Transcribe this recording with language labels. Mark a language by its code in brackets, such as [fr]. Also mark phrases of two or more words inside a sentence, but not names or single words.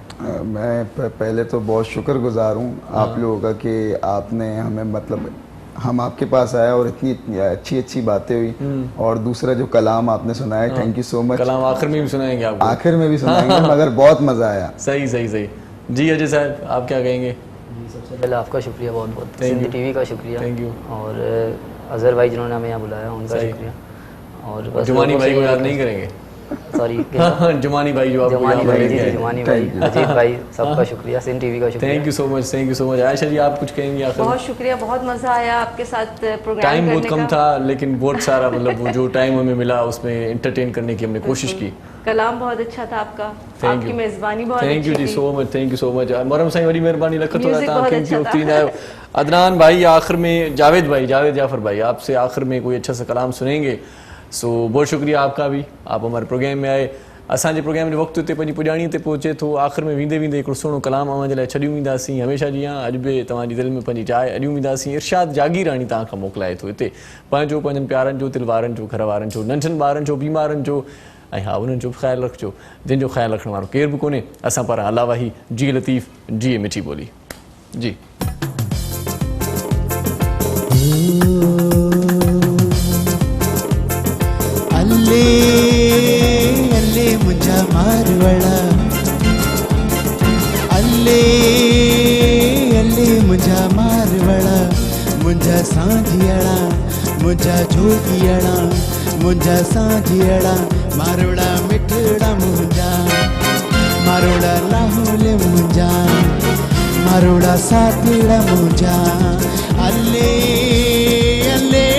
[ur] میں پہلے تو بہت شکرگزار ہوں آپ لوگوں کا کہ آپ نے ہمیں مطلب ہم آپ کے پاس آئے اور اتنی اچھی اچھی باتیں ہوئی، اور دوسرا جو کلام آپ نے سنایا, [en] thank you so much. [ur] کلام آخر میں بھی سنائیں گے آپ کو? آخر میں بھی سنائیں گے، مگر بہت مزا آیا. صحیح صحیح صحیح. جی اجے صاحب، آپ کیا کہیں گے? سب سے پہلے آپ کا شکریہ، بہت بہت Thank सिंधी you. ٹی وی کا شکریہ, [en] Thank you. [ur] اور اظہر بھائی جنہوں نے ہمیں یہاں بلایا ان کا सही। شکریہ، اور بس जुमानी लोगों भाई से को ये- یاد نہیں کریں گے? सॉरी جمانی بھائی جو آپ کو जुमानी यहाँ भाई, पर जी, لے کے آئے. جمانی بھائی، اجیت بھائی، سب کا شکریہ، سندھ ٹی وی کا شکریہ. [en] thank you so much, thank you so much. [ur] عائشہ جی، آپ کچھ کہیں گے آخر میں? بہت شکریہ، بہت مزا آیا آپ کے ساتھ پروگرام ٹائم بہت करने कम का। تھا، لیکن بہت سارا مطلب وہ جو ٹائم ہمیں ملا اس میں انٹرٹین کرنے کی ہم نے کوشش کی. کلام بہت اچھا تھا آپ کا, Thank आपकी you. میزبانی بہت [en] thank you [ur] अच्छी जी थी। [en] so much, thank you so much. [sd] मरम साईं वरी मेहरबानी लख थोड़ा Music [ur] था बहुत कीमती अच्छा वक्त था। [sd] ईंदा आहियो। [ur] عدنان بھائی آخر میں، جاوید بھائی، جاوید جعفر بھائی، آپ سے آخر میں کوئی اچھا سا کلام سنیں گے. سو بہت شکریہ آپ کا بھی، آپ ہمارے پروگرام میں آئے. [sd] असांजे प्रोग्राम जो वक़्तु ते पंहिंजी पुॼाणीअ ते पहुचे थो। आख़िर में वेंदे वेंदे हिकिड़ो सुहिणो कलाम अवां जे लाइ छॾियूं वेंदासीं। हमेशह जीअं अॼु बि तव्हांजी दिलि में पंहिंजी जाइ अॾियूं वेंदासीं। इरशाद जागीरानी तव्हां खां मोकिलाए थो हिते पंहिंजो, पंहिंजनि प्यारनि जो, दिलि वारनि जो, घर वारनि जो, नंढनि ॿारनि जो, बीमारनि जो, ऐं हा उन्हनि जो बि ख़्यालु रखिजो जंहिंजो ख़्यालु रखण वारो केरु बि कोन्हे असां पारां। अलावा ही जी लतीफ़, जी मिठी ॿोली। जी अल्ले अल्ले मुंहिंजा मारवड़ा, अल्ले अल्ले मुंहिंजा मारवड़ा, मुंहिंजा सांझियड़ा, मुंहिंजा जोगियड़ा, मुंहिंजा सांझियड़ा, मारवड़ा मिठड़ा मुंहिंजा, मारोड़ा लाहौल मुंहिंजा, मारोड़ा साथीड़ा मुंहिंजा। अल्ले अल्ले